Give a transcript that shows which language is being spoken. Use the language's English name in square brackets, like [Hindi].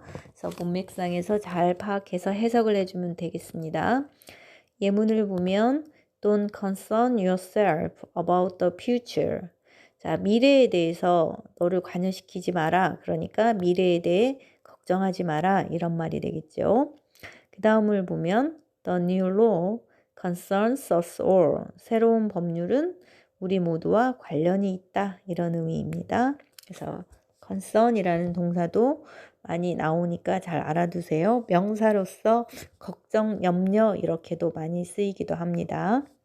[Korean] 그래서 문맥상에서 잘 파악해서 해석을 해주면 되겠습니다. 예문을 보면 [English] Don't concern yourself about the future. [Korean] 자, 미래에 대해서 너를 관여시키지 마라. 그러니까 미래에 대해 걱정하지 마라. 이런 말이 되겠죠. 그 다음을 보면 [English] The new law concerns us all. [Korean] 새로운 법률은 우리 모두와 관련이 있다. 이런 의미입니다. 그래서 concern이라는 동사도 많이 나오니까 잘 알아두세요. 명사로서 걱정, 염려 이렇게도 많이 쓰이기도 합니다.